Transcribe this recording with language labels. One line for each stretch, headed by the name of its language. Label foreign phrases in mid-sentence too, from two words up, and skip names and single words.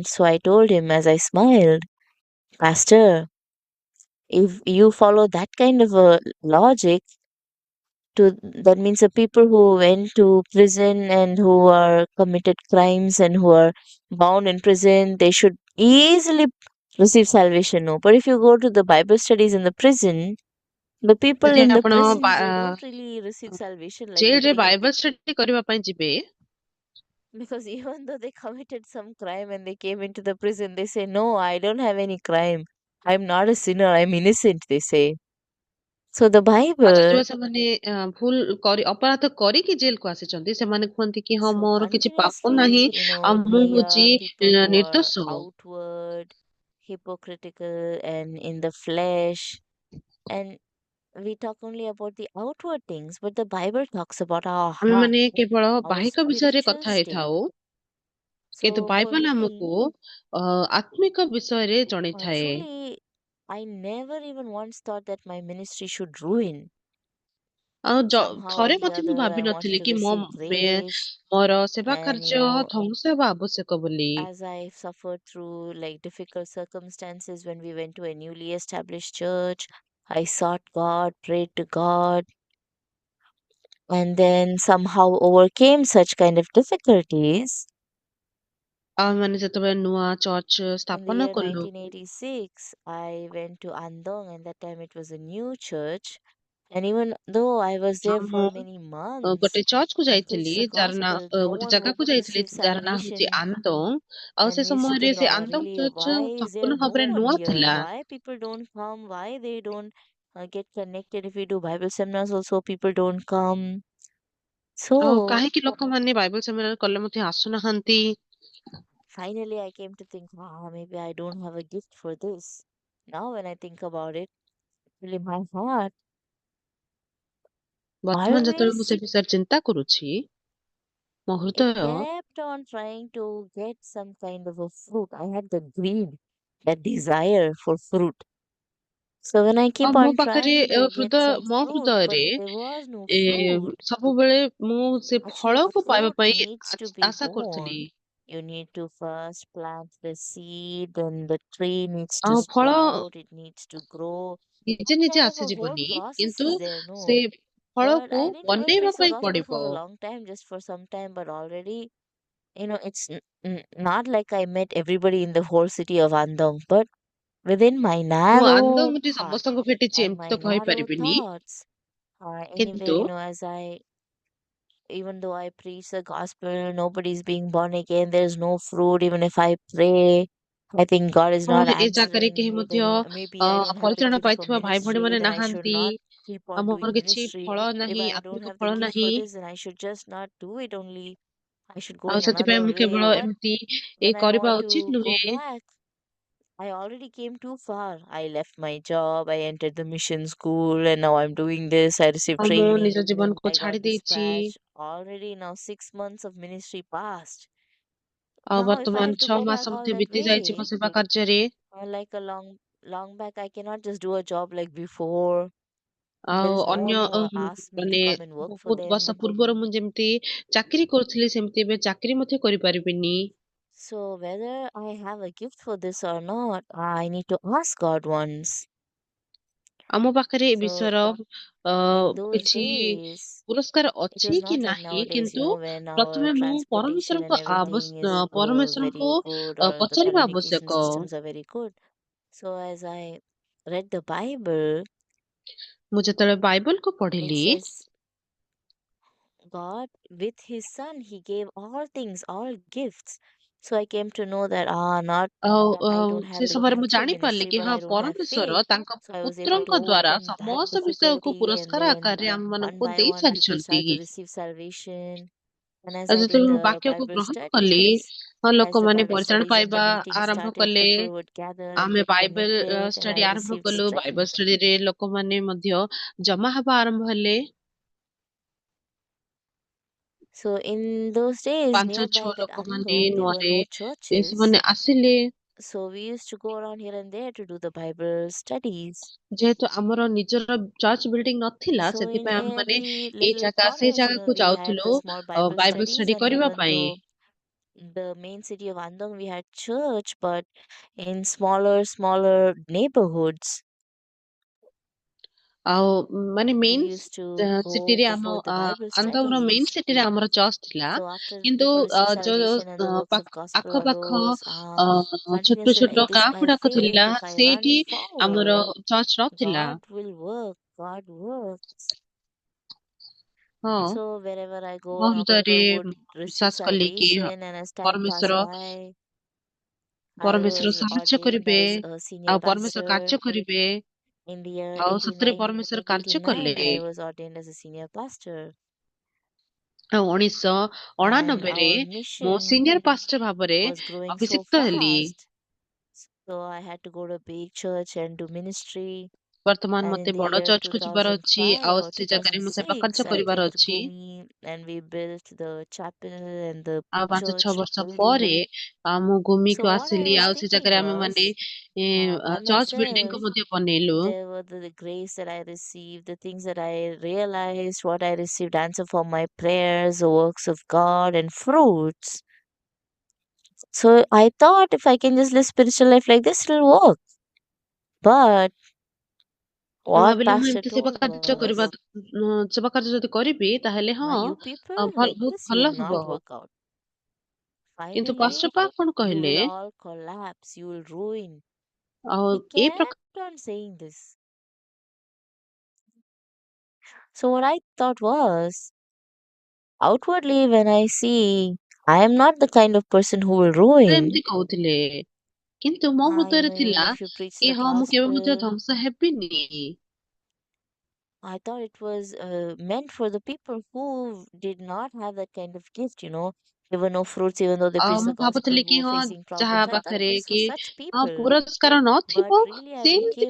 English: So I told him as I smiled, Pastor, if you follow that kind of a logic, that means the people who went to prison and who are committed crimes and who are bound in prison, they should easily receive salvation. No, but if you go to the Bible studies in the prison, the people
Odia: ଯଦି
English: in the
Odia: ଆପଣ
English: prison, they don't really receive salvation like
Odia: ଜେଲରେ
English: we. Bible study
Odia: କରିବା ପାଇଁ ଯିବେ,
English: Because even though they committed some crime and they came into the prison, they say, no, I don't have any crime. I'm not a sinner. I'm innocent, they say. So the
Odia: ଆଉ
English: Bible,
Odia: ଯେତେବେଳେ ସେମାନେ ଭୁଲ କରି ଅପରାଧ କରିକି ଜେଲକୁ ଆସିଛନ୍ତି, ସେମାନେ କୁହନ୍ତି କି ହଁ
English: so
Odia: ମୋର କିଛି ପାପ ନାହିଁ
English: continuously,
Odia: ଆଉ ମୁଁ
English: we
Odia: ହଉଛି
English: are people who are
Odia: ନିର୍ଦ୍ଦୋଷ।
English: outward, hypocritical, and in the flesh. And we talk only about the outward things, but the Bible talks about our heart,
Odia: ଆମେମାନେ କେବଳ
English: our
Odia: ବାହିକ ବିଷୟରେ
English: spiritual
Odia: କଥା
English: state.
Odia: ହେଇଥାଉ, କିନ୍ତୁ
English: So for
Odia: ବାଇବଲ
English: me,
Odia: ଆମକୁ ଆତ୍ମିକ ବିଷୟରେ ଜଣେଇଥାଏ।
English: truly, I never even once thought that my ministry should ruin.
Odia: ଆଉ
English: Somehow or
Odia: ଥରେ
English: the
Odia: ମଧ୍ୟ ମୁଁ
English: other, I wanted
Odia: ଭାବିନଥିଲି
English: to
Odia: କି
English: receive grace.
Odia: ମୋର ସେବା
English: And,
Odia: କାର୍ଯ୍ୟ ଧ୍ୱଂସ ହେବା ଆବଶ୍ୟକ ବୋଲି।
English: as I suffered through like difficult circumstances when we went to a newly established church, I sought God, prayed to God, and then somehow overcame such kind of difficulties.
Odia: ଆଉ ମାନେ ଯେତେବେଳେ ନୂଆ ଚର୍ଚ୍ଚ
English: In the
Odia: ସ୍ଥାପନ
English: year
Odia: କଲୁ,
English: 1986, I went to Andong, and that time it was a new church. And even though I was there
Odia: ମୁଁ
English: for many months,
Odia: ଗୋଟେ ଚର୍ଚ୍ଚ କୁ
English: I
Odia: ଯାଇଥିଲି
English: preached the
Odia: ଯାହାର ନାଁ
English: gospel, no
Odia: ଗୋଟେ
English: one would
Odia: ଜାଗାକୁ ଯାଇଥିଲି
English: receive
Odia: ଯାହାର ନାଁ ହଉଛି
English: salvation.
Odia: ଆନ୍ଦୋଙ୍ଗ। ଆଉ
English: And
Odia: ସେ
English: we used to
Odia: ସମୟରେ
English: think,
Odia: ସେ
English: oh,
Odia: ଆନ୍ଦୋଙ୍ଗ
English: really,
Odia: ଚର୍ଚ୍ଚ
English: why is there
Odia: ସମ୍ପୂର୍ଣ୍ଣ
English: no
Odia: ଭାବରେ
English: one
Odia: ନୂଆ
English: here?
Odia: ଥିଲା।
English: Why people don't come? Why they don't get connected? If we do Bible seminars, also people don't come.
Odia: ଆଉ
English: So
Odia: କାହିଁକି ଲୋକମାନେ
English: Bible seminar
Odia: କଲେ ମଧ୍ୟ ଆସୁନାହାନ୍ତି?
English: finally, I came to think, wow, maybe I don't have a gift for this. Now, when I think about it, really my heart
Odia: ବର୍ତ୍ତମାନ ଯେତେବେଳେ ମୁଁ
English: always
Odia: ସେ ବିଷୟରେ ଚିନ୍ତା କରୁଛି, ମୋ
English: it
Odia: ହୃଦୟ
English: kept on trying to get some kind of a fruit. I had the greed, that desire for fruit. So when I
Odia: ଆଉ
English: keep
Odia: ମୋ
English: on
Odia: ପାଖରେ
English: trying to get some
Odia: ମୋ
English: fruit, but
Odia: ହୃଦୟରେ
English: there was no
Odia: ଏ
English: fruit.
Odia: ସବୁବେଳେ ମୁଁ ସେ
English: Actually,
Odia: ଫଳକୁ ପାଇବା
English: fruit
Odia: ପାଇଁ
English: needs to be
Odia: ଆଶା କରୁଥିଲି।
English: born. You need to first plant the seed, and the tree needs to
Odia: ଆଉ ଫଳ
English: sprout, it needs to grow.
Odia: ନିଜେ
English: Some
Odia: ନିଜେ
English: kind of a whole
Odia: ଆସିଯିବନି,
English: process
Odia: କିନ୍ତୁ
English: is there,
Odia: ସେ
English: no? But
Odia: ଫଳକୁ
English: I didn't even
Odia: ବନେଇବା
English: preach the
Odia: ପାଇଁ
English: gospel
Odia: ପଡିବ।
English: for a long time, just for some time, but already, it's not like I met everybody in the whole city of Andong, but within my
Odia: ମୁଁ
English: narrow
Odia: ଆନନ୍ଦରେ
English: heart
Odia: ସମସ୍ତଙ୍କୁ ଭେଟିଛି
English: and
Odia: ଏମିତି
English: my
Odia: ତ
English: narrow
Odia: କହିପାରିବିନି,
English: thoughts, anyway,
Odia: କିନ୍ତୁ
English: as I, even though I preach the gospel, nobody's being born again, there's no fruit, even if I pray, I think God is not
Odia: ଏ ଜାଗାରେ
English: answering
Odia: କେହି
English: me,
Odia: ମଧ୍ୟ
English: then maybe I don't have the
Odia: ପରିତ୍ରାଣ
English: gift for
Odia: ପାଇଥିବା ଭାଇ ଭଉଣୀ
English: ministry,
Odia: ମାନେ
English: then I should
Odia: ନାହାନ୍ତି।
English: not keep on
Odia: ଆମର
English: doing
Odia: କିଛି
English: ministry.
Odia: ଫଳ
English: If
Odia: ନାହିଁ,
English: I don't
Odia: ଆତ୍ମିକ
English: have the
Odia: ଫଳ
English: gift
Odia: ନାହିଁ।
English: for this, then I should just not do it only. I should go
Odia: ଆଉ
English: in
Odia: ସେଥିପାଇଁ
English: another
Odia: ମୁଁ
English: way.
Odia: କେବଳ
English: But
Odia: ଏମିତି
English: when I
Odia: କରିବା
English: want
Odia: ଉଚିତ
English: to go
Odia: ନୁହେଁ।
English: back, I already came too far. I left my job, I entered the mission school, and now I'm doing this. I received
Odia: ଆଉ ମୁଁ
English: training.
Odia: ନିଜ ଜୀବନକୁ
English: I
Odia: ଛାଡି
English: got
Odia: ଦେଇଛି।
English: dispatched. Already now 6 months of ministry passed.
Odia: ଆଉ
English: Now if I
Odia: ବର୍ତ୍ତମାନ
English: have to 6 go
Odia: ମାସ
English: back all
Odia: ମଧ୍ୟ
English: that
Odia: ବିତି ଯାଇଛି ମୋ
English: way,
Odia: ସେବା କାର୍ଯ୍ୟରେ।
English: like a long back, I cannot just do a job like before. There
Odia: ଆଉ
English: is no
Odia: ଅନ୍ୟ
English: one who will ask me to
Odia: ମାନେ
English: come and work for
Odia: ବହୁତ ବର୍ଷ
English: them.
Odia: ପୂର୍ବରୁ ମୁଁ ଯେମିତି ଚାକିରି କରୁଥିଲି, ସେମିତି ଏବେ ଚାକିରି ମଧ୍ୟ କରିପାରିବିନି।
English: So whether I have a gift for this or not, I need to ask God once.
Odia: ଆମ ପାଖରେ ଏ
English: So
Odia: ବିଷୟର
English: in those
Odia: କିଛି
English: days,
Odia: ପୁରସ୍କାର
English: it
Odia: ଅଛି
English: was
Odia: କି
English: not like
Odia: ନାହିଁ,
English: nowadays,
Odia: କିନ୍ତୁ
English: when our
Odia: ପ୍ରଥମେ ମୁଁ
English: transportation and everything is
Odia: ପରମେଶ୍ୱରଙ୍କୁ
English: very good, or the
Odia: ପଚାରିବା
English: communication
Odia: ଆବଶ୍ୟକ।
English: systems are very good. So as I read the Bible,
Odia: ମୁଁ ଯେତେବେଳେ ବାଇବଲକୁ
English: it
Odia: ପଢିଲି,
English: says God with His Son, He gave all things, all gifts. So I came to know that not
Odia: ଆଉ
English: that I don't
Odia: ସେ
English: have the
Odia: ସମୟରେ ମୁଁ
English: gift for
Odia: ଜାଣିପାରିଲି
English: ministry,
Odia: କି
English: but
Odia: ହଁ
English: I don't have faith.
Odia: ପରମେଶ୍ୱର ତାଙ୍କ
English: So I was able to
Odia: ପୁତ୍ରଙ୍କ ଦ୍ଵାରା
English: overcome that
Odia: ସମସ୍ତ ବିଷୟକୁ
English: difficulty, and
Odia: ପୁରସ୍କାର
English: then
Odia: ଆକାରରେ
English: one
Odia: ଆମମାନଙ୍କୁ
English: by
Odia: ଦେଇ
English: one people
Odia: ସାରିଛନ୍ତି।
English: started to receive salvation. And as
Odia: ଆଉ
English: I did
Odia: ଯେତେବେଳେ ମୁଁ
English: the
Odia: ବାକ୍ୟକୁ
English: Bible
Odia: ଗ୍ରହଣ କଲି,
English: studies,
Odia: ହଁ
English: as the
Odia: ଲୋକମାନେ
English: Bible
Odia: ପରିତ୍ରାଣ
English: studies and the
Odia: ପାଇବା
English: meeting
Odia: ଆରମ୍ଭ
English: started,
Odia: କଲେ।
English: people would gather and
Odia: ଆମେ
English: get
Odia: ବାଇବେଲ
English: connected, and
Odia: ଷ୍ଟଡି
English: I
Odia: ଆରମ୍ଭ
English: received
Odia: କଲୁ। ବାଇବେଲ
English: strength.
Odia: ଷ୍ଟଡିରେ ଲୋକମାନେ ମଧ୍ୟ ଜମା ହେବା ଆରମ୍ଭ ହେଲେ।
English: So in those days, 5-6 nearby that
Odia: ଲୋକମାନେ
English: Andong, there were
Odia: ନୂଆରେ
English: no churches.
Odia: ସେମାନେ ଆସିଲେ।
English: So we used to go around here and there to do the Bible studies.
Odia: ଯେହେତୁ ଆମର ନିଜର
English: church building
Odia: ନଥିଲା,
English: So in
Odia: ସେଥିପାଇଁ ଆମେ ମାନେ
English: every
Odia: ଏଇ
English: little
Odia: ଜାଗା ସେଇ
English: corners,
Odia: ଜାଗାକୁ
English: we had the
Odia: ଯାଉଥିଲୁ
English: small Bible
Odia: ବାଇବେଲ
English: studies,
Odia: ଷ୍ଟଡି
English: and
Odia: କରିବା
English: even
Odia: ପାଇଁ।
English: though the main city of Andong, we had church, but in smaller neighborhoods,
Odia: ଆଉ ମାନେ
English: we
Odia: ମେନ୍
English: used to go
Odia: ସିଟିରେ ଆମ
English: for the Bible
Odia: ଆନ୍ଦୋଳନ ମେନ୍
English: studies.
Odia: ସିଟିରେ ଆମର ଚର୍ଚ୍ଚ ଥିଲା,
English: So after
Odia: କିନ୍ତୁ
English: people receive
Odia: ଯୋଉ
English: salvation and the works of gospel
Odia: ଆଖପାଖ
English: arose,
Odia: ଛୋଟ
English: continuously
Odia: ଛୋଟ
English: like this,
Odia: ଗାଁ
English: I
Odia: ଗୁଡାକ
English: faith.
Odia: ଥିଲା,
English: If I
Odia: ସେଇଠି
English: run
Odia: ଆମର
English: forward,
Odia: ଚର୍ଚ୍ଚ ନଥିଲା।
English: God will work. God works.
Odia: ହଁ,
English: So wherever I
Odia: ମୋ
English: go, now
Odia: ହୃଦୟରେ
English: people would receive
Odia: ବିଶ୍ୱାସ କଲି କି
English: salvation, and as time passed
Odia: ପରମେଶ୍ୱର
English: by, I
Odia: ପରମେଶ୍ୱର
English: was
Odia: ସାହାଯ୍ୟ
English: ordained
Odia: କରିବେ,
English: as a senior
Odia: ଆଉ ପରମେଶ୍ୱର
English: pastor.
Odia: କାର୍ଯ୍ୟ କରିବେ।
English: In the year
Odia: ଆଉ ସତରେ ପରମେଶ୍ୱର କାର୍ଯ୍ୟ କଲେ।
English: 1889, I was ordained as a senior pastor,
Odia: ଆଉ
English: and
Odia: 1999ରେ
English: our
Odia: ମୁଁ
English: mission senior pastor
Odia: ଭାବରେ
English: was growing so
Odia: ଅଭିଷିକ୍ତ ହେଲି।
English: fast. So I had to go to a big church and do ministry.
Odia: ବର୍ତ୍ତମାନ
English: And in
Odia: ମତେ
English: the
Odia: ବଡ
English: year
Odia: ଚର୍ଚ୍ଚକୁ ଯିବାର ଅଛି
English: 2005
Odia: ଆଉ
English: or
Odia: ସେ ଜାଗାରେ ମୁଁ ସେବା
English: 2006,
Odia: କାର୍ଯ୍ୟ
English: I
Odia: କରିବାର
English: came to
Odia: ଅଛି।
English: Bhumi and we built the chapel and the
Odia: ଆଉ 5-6
English: church
Odia: ବର୍ଷ ପରେ
English: building.
Odia: ମୁଁ
English: So
Odia: ଗୁମିକୁ
English: what I
Odia: ଆସିଲି,
English: was
Odia: ଆଉ ସେ
English: thinking
Odia: ଜାଗାରେ ଆମେ ମାନେ
English: was, I church building myself,
Odia: କୁ ମଧ୍ୟ ବନେଇଲୁ।
English: there were the grace that I received, the things that I realized, what I received, answer for my prayers, the works of God, and fruits. So I thought if I can just live spiritual life like this, it'll work. But
Odia: ମୁଁ
English: what
Odia: ଭାବିଲି ମୁଁ
English: Pastor
Odia: ଏମିତି ସେବା
English: told
Odia: କାର୍ଯ୍ୟ କରିବା,
English: was,
Odia: ସେବା କାର୍ଯ୍ୟ ଯଦି କରିବି ତାହେଲେ
English: you people like
Odia: ବହୁତ
English: this, you
Odia: ଭଲ
English: will
Odia: ହବ।
English: not work out.
Odia: କିନ୍ତୁ
English: Finally,
Odia: ପାଷ୍ଟର ପା କଣ
English: you
Odia: କହିଲେ,
English: will all collapse, you will ruin.
Odia: ଆଉ
English: He
Odia: ଏ ପ୍ରକାର
English: kept on saying this. So what I thought was, outwardly, when I see, I am not the kind of person who will ruin.
Odia: ଏମିତି କହୁଥିଲେ, କିନ୍ତୁ ମୋ ହୃଦୟରେ
English: Even
Odia: ଥିଲା
English: if you preach
Odia: କି
English: the
Odia: ହଁ ମୁଁ କେବେ ମଧ୍ୟ
English: gospel,
Odia: ଧ୍ୱଂସ ହେବିନି।
English: I thought it was meant for the people who did not have that kind of gift, There were no fruits, even though they
Odia: ଆଉ
English: preached the
Odia: ମୁଁ
English: gospel,
Odia: ଭାବୁଥିଲି
English: who
Odia: କି
English: were
Odia: ହଁ
English: facing
Odia: ଯାହା
English: problems. I thought
Odia: ପାଖରେ
English: it was for
Odia: କି
English: such people.
Odia: ପୁରସ୍କାର
English: But
Odia: ନଥିବ,
English: really, I became